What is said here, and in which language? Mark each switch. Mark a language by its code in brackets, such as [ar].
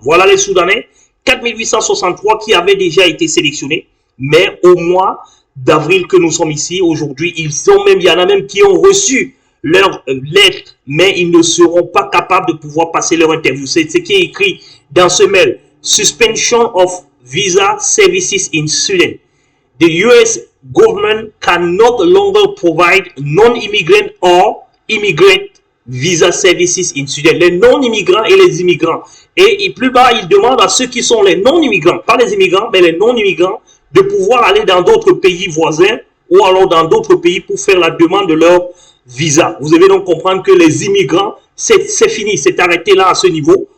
[fr] Voilà les Soudanais, 4863 qui avaient déjà été sélectionnés, mais au mois d'avril que nous sommes ici, aujourd'hui, il y en a même qui ont reçu leur lettre, mais ils ne seront pas capables de pouvoir passer leur interview. C'est ce qui est écrit dans ce mail. [en] Suspension of visa services in Sudan. The US government can no longer provide non-immigrant or immigrant visa services in Sudan. [fr] Les non-immigrants et les immigrants. Et plus bas, il demande à ceux qui sont les non-immigrants, pas les immigrants, mais les non-immigrants, de pouvoir aller dans d'autres pays voisins ou alors dans d'autres pays pour faire la demande de leur visa. Vous devez donc comprendre que les immigrants, c'est fini, c'est arrêté là à ce niveau.